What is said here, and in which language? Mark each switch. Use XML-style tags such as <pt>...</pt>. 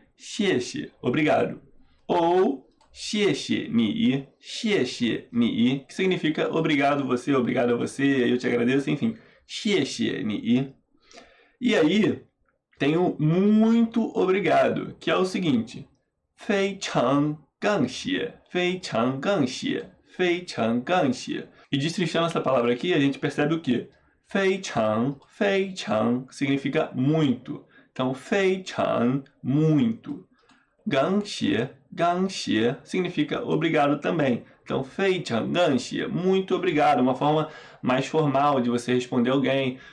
<pt>谢谢, obrigado. Ou 谢谢你, que significa obrigado você, obrigado a você, eu te agradeço, enfim. 谢谢你. E aí, tem o muito obrigado, que é o seguinte.</pt> <zh>非常感谢, 非常感谢, 非常感谢.</zh> <pt>E destrinchando essa palavra aqui, a gente percebe o quê? 非常, 非常 significa muito. Então, 非常, muito. 感谢, 感谢 significa obrigado também. Então, 非常感谢, muito obrigado. Uma forma mais formal de você responder alguém.</pt>